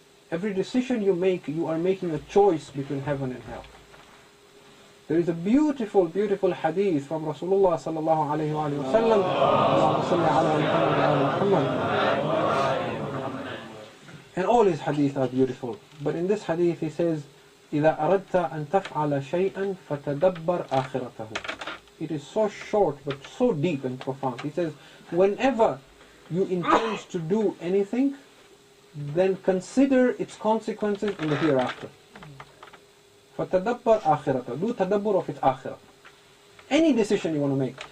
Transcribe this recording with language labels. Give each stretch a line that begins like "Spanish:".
English: Every decision you make, you are making a choice between heaven and hell. There is a beautiful, beautiful hadith from Rasulullah sallallahu alayhi wa sallam.
Arabic: Allahumma salli ala Muhammad wa ala Muhammad.
English: And all his hadith are beautiful. But in this hadith he says,
Arabic: إِذَا أَرَدْتَ أَن تَفْعَلَ شَيْئًا فَتَدَبَّرْ آخِرَتَهُ.
English: It is so short but so deep and profound. He says, whenever you intend to do anything, then consider its consequences in the hereafter.
Arabic: فَتَدَبَّرْ آخِرَتَهُ.
English: Do tadabbur of its akhirah. Any decision you want to make.